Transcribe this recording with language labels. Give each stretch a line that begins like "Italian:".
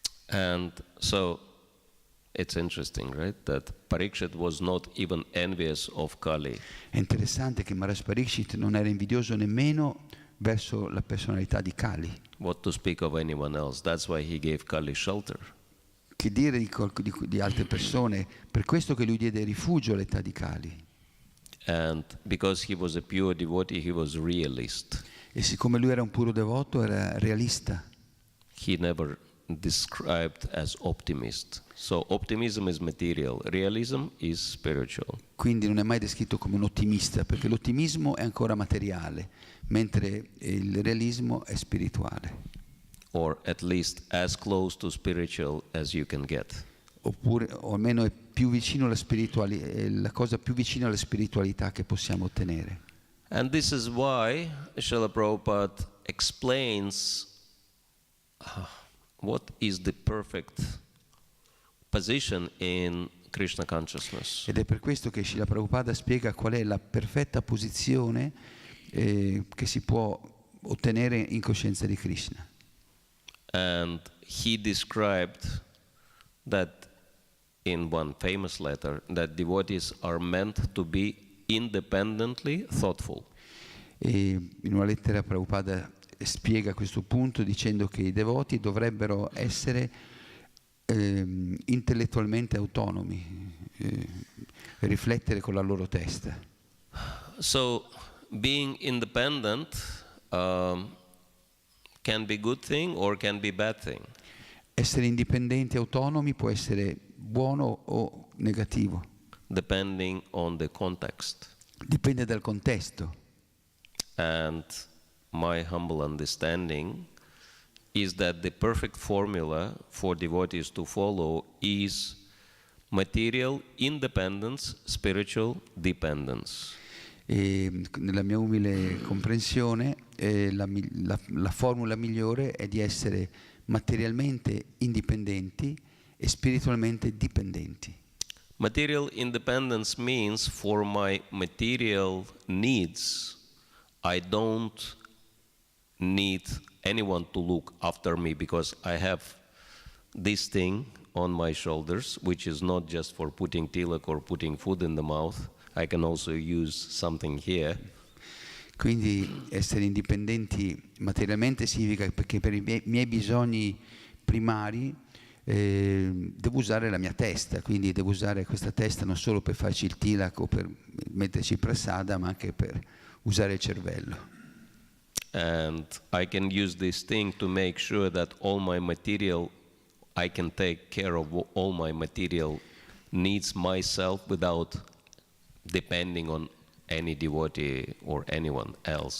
English: And so it's interesting, right, that Parikshit was not even envious of Kali.
Italian: È interessante che Maharaj Parikshit non era invidioso nemmeno verso la personalità di Kali.
English: What to speak of anyone else? That's why he gave Kali shelter.
Italian: Che dire di altre persone? Per questo che lui diede rifugio all'età di Kali.
English: And because he was a pure devotee, he was realist.
Italian: E siccome lui era un puro devoto, era realista.
English: He never described as optimist. So optimism is material, realism is spiritual.
Italian: Quindi non è mai descritto come un ottimista, perché l'ottimismo è ancora materiale, mentre il realismo è spirituale.
English: Or at least as close to spiritual as you can get.
Italian: Oppure, o almeno è più vicino alla spiritualità, è la cosa più vicina alla spiritualità che possiamo ottenere.
English: And this is why Srila Prabhupada explains what is the perfect position in Krishna consciousness.
Italian: Ed è per questo che Srila Prabhupada spiega qual è la perfetta posizione che si può ottenere in coscienza di Krishna.
English: And he described that in one famous letter that devotees are meant to be independently thoughtful.
Italian: E in una lettera Prabhupada spiega questo punto dicendo che i devoti dovrebbero essere intellettualmente autonomi, riflettere con la loro testa.
English: So being independent can be good thing or can be bad thing.
Italian: Essere indipendenti, autonomi può essere buono o negativo.
English: Depending on the context.
Italian: Dipende dal contesto.
English: And my humble understanding is that the perfect formula for devotees to follow is material independence, spiritual dependence.
Italian: E nella mia umile comprensione la formula migliore è di essere materialmente indipendenti e spiritualmente dipendenti.
English: Material independence means for my material needs, I don't need anyone to look after me because I have this thing on my shoulders, which is not just for putting tilak or putting food in the mouth. I can also use something here.
Italian: Quindi essere indipendenti materialmente significa che per i miei bisogni primari devo usare la mia testa, quindi devo usare questa testa non solo per farci il tilak o per metterci il prasada, ma anche per usare il cervello.
English: And I can use this thing to make sure that all my material, I can take care of all my material needs myself without depending on any devotee or anyone else.